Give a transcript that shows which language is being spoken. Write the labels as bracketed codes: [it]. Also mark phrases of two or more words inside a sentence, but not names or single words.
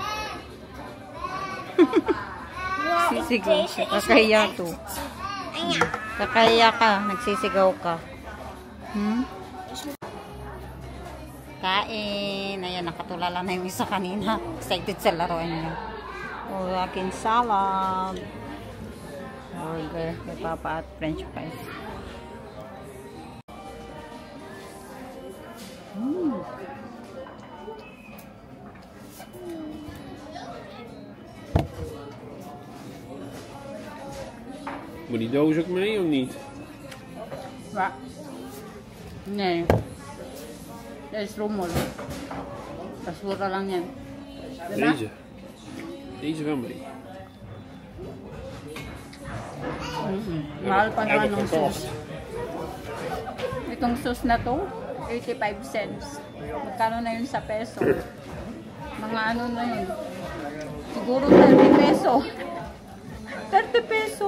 [nl] Ja, [tl] Sisigaw [nl] deze [tl] siya. [nl] is [tl] Kakaya [nl] echt- [tl] to. [nl] En ja. [tl] Kakaya ka. Nagsisigaw ka. Kain. Ayan, nakatulala na yung isa kanina. Excited sa laruan niya. O, aking salad. Burger. Kay Papa at [en] French fries. [nl] Moet die doos ook mee of niet? Wat? Nee. Dat is rommel. Dat is [tl] mura lang yan. [nl] Deze. Deze wel mee. [tl] Mahal pa naman [nl] Heb ik [tl] ng [nl] gekocht. [tl] sauce. Itong sauce na to, 85 cents. Magkano na yun sa peso? Mga ano na yun? Siguro 30 peso. 30 peso.